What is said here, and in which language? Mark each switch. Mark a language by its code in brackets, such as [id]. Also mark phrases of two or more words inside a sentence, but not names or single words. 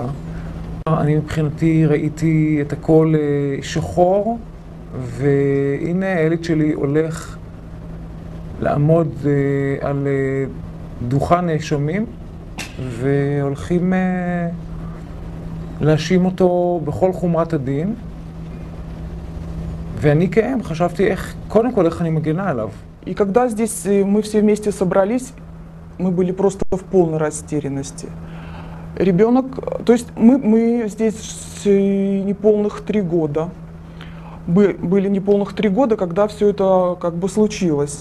[he] אני מבחינתי ראיתי את הכל שחור, והנה הילד שלי הולך לעמוד על דוכן נאשמים, והולכים להאשים אותו בכל חומרת הדין. ואני כאם חשבתי קודם כל איך אני מגנה עליו. [ru] И когда здесь мы все вместе собрались, мы были просто в полной растерянности. Ребенок, то есть мы здесь неполных 3 года. Были неполных 3 года, когда все это как бы случилось.